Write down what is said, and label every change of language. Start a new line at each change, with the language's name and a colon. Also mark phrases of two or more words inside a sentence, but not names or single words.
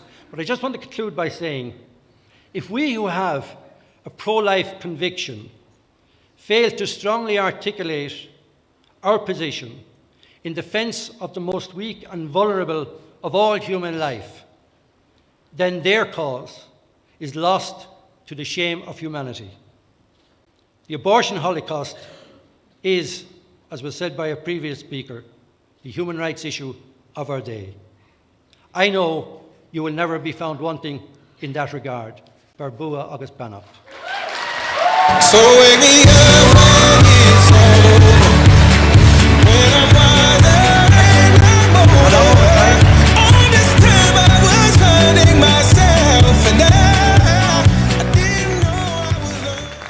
English: But I just want to conclude by saying, if we who have a pro-life conviction fail to strongly articulate our position in defence of the most weak and vulnerable of all human life, then their cause is lost to the shame of humanity. The abortion holocaust is, as was said by a previous speaker, the human rights issue of our day. I know you will never be found wanting in that regard.
Irish: Barbua agus Bannacht.
English: So wake me up when it's all over. When I'm wider and I'm older. All this time I was finding myself, and I didn't know I was alone.